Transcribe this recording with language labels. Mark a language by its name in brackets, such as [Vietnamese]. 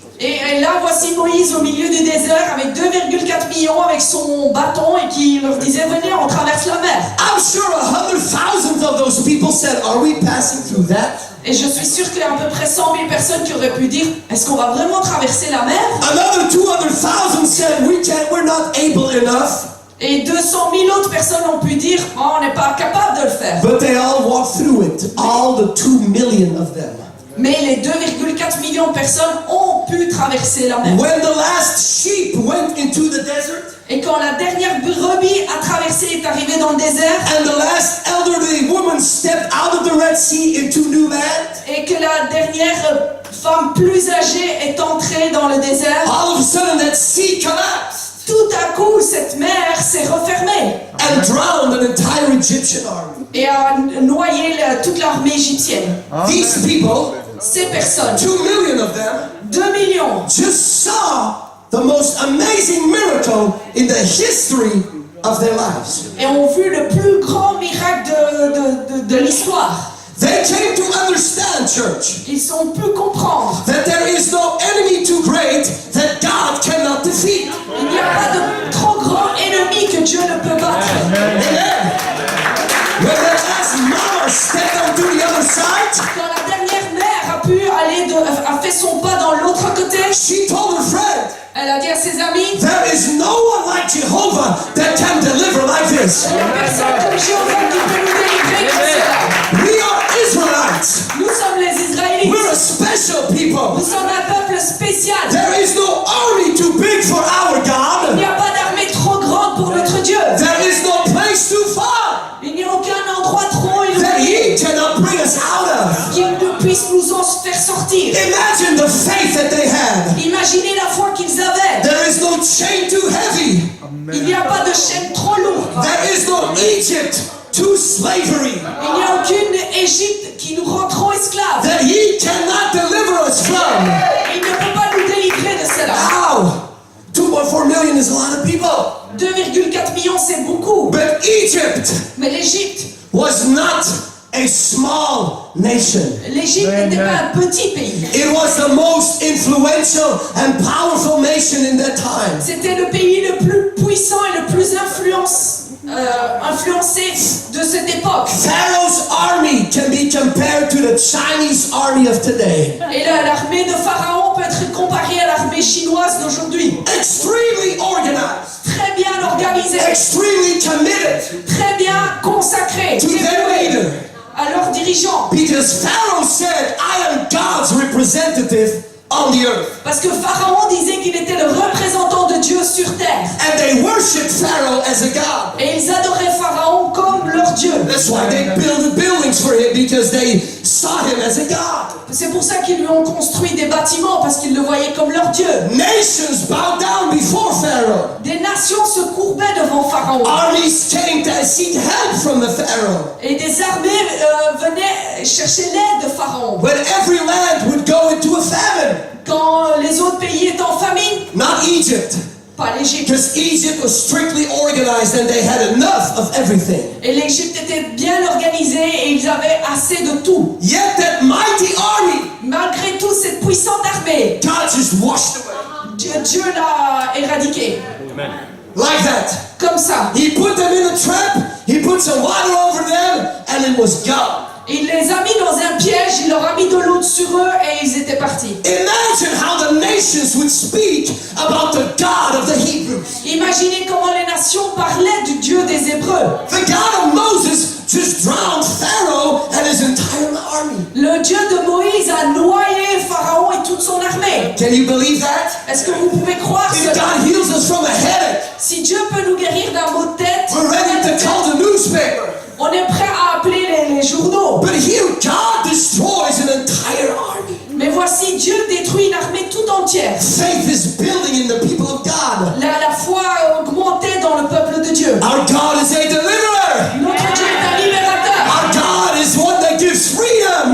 [French] Et là, voici Moïse au milieu du désert avec 2,4 millions avec son bâton et qui leur disait venez, on traverse la mer. [English] I'm sure 100,000 of those people said, are we passing through that? [French] Et je suis sûre qu'il y a à peu près 100 000 personnes qui auraient pu dire est-ce qu'on va vraiment traverser la mer? [English] Another 200,000 said, we're not able enough. [French] Et 200 000 autres personnes ont pu dire oh, on n'est pas capable de le faire. [English] But they all walked through it, all the 2 million of them. [French] Mais les 2,4 millions de personnes ont pu traverser la mer. [English] When the last sheep went into the desert, [French] Et quand la dernière brebis a traversé, est arrivée dans le désert, [English] and the last elderly woman stepped out of the Red Sea into new land, [French] et que la dernière femme plus âgée est entrée dans le désert, [English] all of a sudden that sea collapsed [French] tout à coup, cette mer s'est refermée [English] and drowned an entire Egyptian army. [French] et a noyé toute l'armée égyptienne. [English] These people, [French] Ces personnes, [English] 2 million of them, [French] 2 millions, [English] just saw the most amazing miracle in the history of their lives. [French] et ont vu le plus grand miracle de l'histoire. [English] They came to understand, church, [French] Ils ont pu comprendre. [English] that there is no enemy too great that God cannot defeat. [French] Il n'y a pas de trop grand ennemi que Dieu ne peut battre. [English] Amen. When that last mama stepped onto the other side, [French] Quand la dernière mère a fait son pas dans l'autre côté, [English] she told her friend, [French] elle a dit à ses amis, [English] there is no one like Jehovah that can deliver like this. [French] il n'y a personne comme Jéhovah qui peut nous délivrer comme cela. [English] We are Israelites. [French] Nous sommes les Israélites. [English] We're a special people. [French] Nous sommes un peuple spécial. [English] There is no army too big for our God. [French] n'y a pas d'armée trop grande pour notre Dieu. [English] There is no place too far [French] Il n'y a aucun endroit trop [English] that [French] éloigné [English] He cannot bring us out of. [French] qui ne puisse nous en faire sortir. [English] Imagine the faith that they had. [French] Imaginez la foi qu'ils avaient. [English] There is no chain too heavy. [French] Il n'y a pas de chaîne trop lourde. [English] There is no Egypt to slavery [French] Il n'y a aucune Égypte qui nous rend trop esclaves. [English] that He cannot deliver us from. [French] Il ne peut pas nous délivrer de cela. [English] How? 2.4 million is a lot of people. [French] 2,4 millions, c'est beaucoup. [English] But Egypt [French] Mais l'Égypte [English] was not a small nation. [French] L'Égypte n'était pas un petit pays. [English] It was the most influential and powerful nation in that time. [French] C'était le pays le plus puissant et le plus influencé de cette époque. [English] Pharaoh's army can be compared to the Chinese army of today. [French] Et l'armée de Pharaon peut être comparée à l'armée chinoise d'aujourd'hui. [English] Extremely organized, [French] Très bien organisée, [English] extremely committed [French] très bien consacrée, [English] to their leader. [French] à leurs dirigeants. [English] Because Pharaoh said, I am God's representative on the earth. [French] Parce que Pharaon disait qu'il était le représentant de Dieu sur terre. [English] And they worshiped Pharaoh as a god. [French] Et ils adoraient Pharaon comme leur Dieu. [English] That's why they built buildings for him, because they saw him as a god. [French] C'est pour ça qu'ils lui ont construit des bâtiments, parce qu'ils le voyaient comme leur Dieu. [English] Nations bowed down before Pharaoh. [French] Des nations se courbaient devant Pharaon. [English] Armies came to seek help from the Pharaoh. [French] Et des armées venaient chercher l'aide de Pharaon. [English] When every land would go into a famine. [French] Quand les autres pays étaient en famine, [English] Not Egypt. [French] pas l'Égypte. [English] Because Egypt was strictly organized and they had enough of everything. [French] Et l'Égypte était bien organisée et ils avaient assez de tout. [English] Yet that mighty army, [French] Malgré tout, cette puissante armée, [English] God just washed away. [French] Dieu l'a éradiquée. [English] Like that. [French] Comme ça. [English] He put them in a trap, he put some water over them, and it was gone. [French] Il les a mis dans un piège, il leur a mis de l'eau sur eux et ils étaient partis. [English] Imagine how the nations would speak about the God of the Hebrews. [French] Imaginez comment les nations parlaient du Dieu des Hébreux. [English] The God of Moses just drowned Pharaoh and his entire army. [French] Le Dieu de Moïse a noyé Pharaon et toute son armée. [English] Can you believe that? [French] Est-ce que vous pouvez croire [English] If [French] cela? [English] God heals us from a headache, [French] Si Dieu peut nous guérir d'un mot de tête, [English] we're ready to call the newspaper. [French] on est prêt à appeler les journaux. [English] But here, God destroys an entire army. [French] Mais voici, Dieu détruit une armée tout entière. [English] Faith is building in the people of God. [French] La foi a augmenté dans le peuple de Dieu. [English] Our God is a deliverer. [French] Notre Dieu est un libérateur. [English] Our God is one that gives freedom.